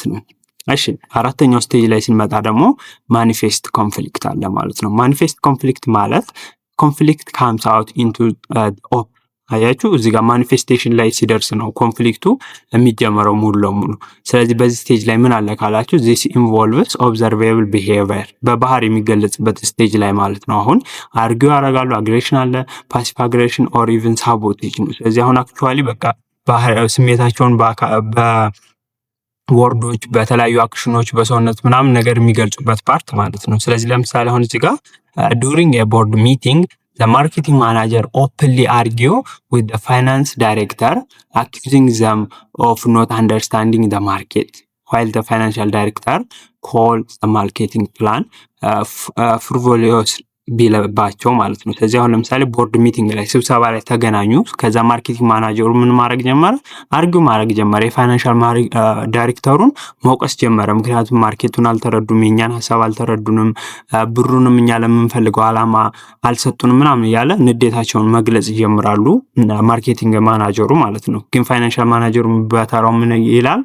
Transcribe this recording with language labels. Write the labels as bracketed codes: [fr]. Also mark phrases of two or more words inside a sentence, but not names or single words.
[am] ነው። እሺ አራተኛው ስቴጅ ላይ ስንመጣ ደግሞ [en] manifest conflict [am] አለ ማለት ነው። [en] manifest conflict [am] ማለት [en] conflict comes out into op። [am] አያችሁ እዚህ ጋር ማኒፌስቴሽን ላይ ሲደርስ ነው ኮንፍሊክቱ የሚጀምረው ሙሉ ለሙሉ። ስለዚህ በዚህ ስቴጅ ላይ ምን አለ ካላችሁ [en] this involves observable behavior [am] በባህር የሚገለጽበት ስቴጅ ላይ ማለት ነው። አሁን አርጊው ያደርጋሉ፣ አግሬሽን አለ፣ [en] passive aggression or even sabotage [am] ነው። ስለዚህ አሁን አክቹአሊ በቃ ስሜታቸውን ወርዶች በተለያዩ አክሽኖች በሰውነት ምናምን ነገር የሚገልጹበት ፓርት ማለት ነው። ስለዚህ ለምሳሌ አሁን እዚህ [en] ጋር during a board meeting the marketing manager openly argue with the finance director accusing them of not understanding the market while the financial director calls the marketing plan frivolous [am] ቢለባቸው ማለት ነው። ስለዚህ አሁን ለምሳሌ [en] board meeting [am] ላይ ስብሰባ ላይ ተገናኙ። ከዛ ማርኬቲንግ ማናጀሩ ምን ማድረግ ጀመረ? አርጊው ማድረግ ጀመረ። የፋይናንሻል ዳይሬክተሩን መውቀስ ጀመረ። ምክንያቱም ማርኬቱን አልተረዱም፣ የኛን ሀሳብ አልተረዱንም፣ ብሩንም እኛ ለምንፈልገው አላማ አልሰጡንም ምናምን እያለ ንዴታቸውን መግለጽ ይጀምራሉ ማርኬቲንግ ማናጀሩ ማለት ነው። ግን ፋይናንሻል ማናጀሩ በተራው ምን ይላል?